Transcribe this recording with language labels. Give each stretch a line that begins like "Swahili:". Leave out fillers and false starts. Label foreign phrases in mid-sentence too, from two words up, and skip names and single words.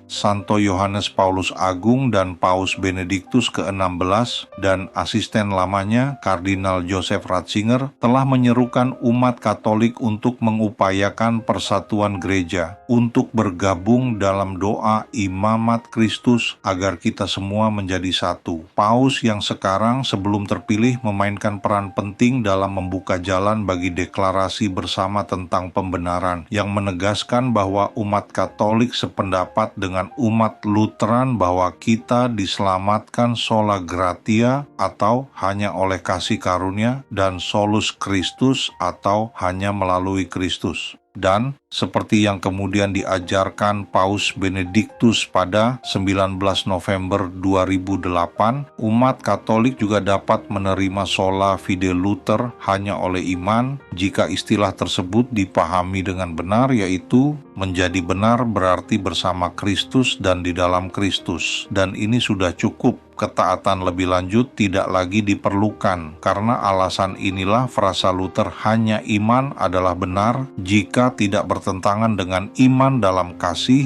Indonesian: Santo Yohanes Paulus Agung dan Paus Benediktus ke-16 dan asisten lamanya, Kardinal Joseph Ratzinger, telah menyerukan umat Katolik untuk mengupayakan persatuan gereja, untuk bergabung dalam doa imamat Kristus agar kita semua menjadi satu. Paus yang sekarang sebelum terpilih memainkan peran penting dalam membuka jalan bagi deklarasi bersama tentang pembenaran yang menegaskan bahwa umat Katolik sependapat dengan umat Lutheran bahwa kita diselamatkan
Latin: sola gratia
Indonesian: atau hanya oleh kasih karunia, dan
Latin: solus Christus
Indonesian: atau hanya melalui Kristus. Dan seperti yang kemudian diajarkan Paus Benediktus pada 19 November 2008, umat Katolik juga dapat menerima
Latin: sola fide
Indonesian: Luther hanya oleh iman jika istilah tersebut dipahami dengan benar, yaitu menjadi benar berarti bersama Kristus dan di dalam Kristus. Dan ini sudah cukup. Ketaatan lebih lanjut tidak lagi diperlukan. Karena alasan inilah frasa Luther hanya iman adalah benar jika tidak bertentangan dengan iman dalam kasih.